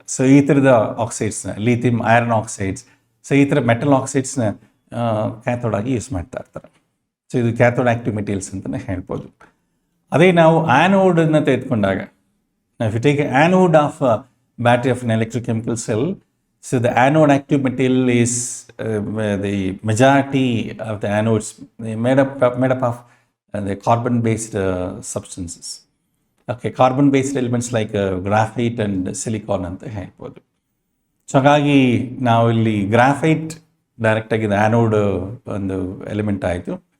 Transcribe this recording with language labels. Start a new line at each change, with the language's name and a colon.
Kannada: So ಈ ಥರದ ಆಕ್ಸೈಡ್ಸ್ನ lithium iron oxides, so ಈ ಥರ ಮೆಟಲ್ ಆಕ್ಸೈಡ್ಸ್ನ ಕ್ಯಾಥೋಡ್ ಆಗಿ ಯೂಸ್ ಮಾಡ್ತಾ ಇರ್ತಾರೆ. ಸೊ ಇದು ಕ್ಯಾಥೋಡ್ ಆಕ್ಟಿವ್ ಮೆಟೀರಿಯಲ್ಸ್ ಅಂತಲೇ ಹೇಳ್ಬೋದು. ಅದೇ ನಾವು ಆ್ಯನೋಡನ್ನು ತೆಗೆದುಕೊಂಡಾಗ,
English: If you take anode of battery of an electrochemical cell, So the anode active material is the majority of the anodes made up of the carbon-based substances. Okay, carbon-based elements like graphite and silicon
Kannada: ಅಂತ ಹೇಳ್ಬೋದು. So ಹಾಗಾಗಿ ನಾವು ಇಲ್ಲಿ graphite ಡೈರೆಕ್ಟಾಗಿ anode ಒಂದು element ಆಯಿತು.